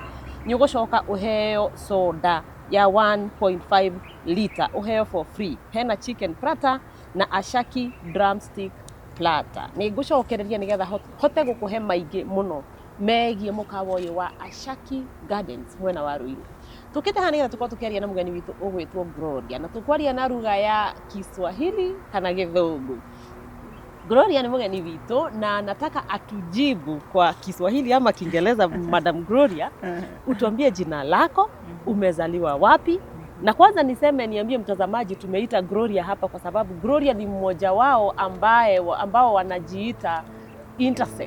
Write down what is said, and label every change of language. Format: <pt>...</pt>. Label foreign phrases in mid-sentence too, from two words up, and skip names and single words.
<ki>Nĩ ũgũcoka ũheo soda ya 1.5 liter ũheo</ki> <en>for free.</en> <ki>Hena chicken plata na Ashaki drumstick plata. Nĩ ngũcokereria nĩgetha hote gũkũhe maingĩ mũno megiĩ mũkawa ũyũ wa Ashaki Gardens mwena wa Ruiru. Tukite haha nĩgetha tũkorwo tũkĩaria na mũgeni witũ ũgwĩtwo Gloria, na tũkwaria na</ki> <sw>lugha ya Kiswahili</sw> <ki>kana Gĩthũngũ.</ki> <sw>Gloria ni mgeni wito na nataka atujibu kwa Kiswahili ama Kiingereza. Madam Gloria, utuambie jina lako, umezaliwa wapi? Na kwanza niambie mtazamaji tumeita Gloria hapa kwa sababu Gloria ni mmoja wao ambao wanajiita intersex.</sw>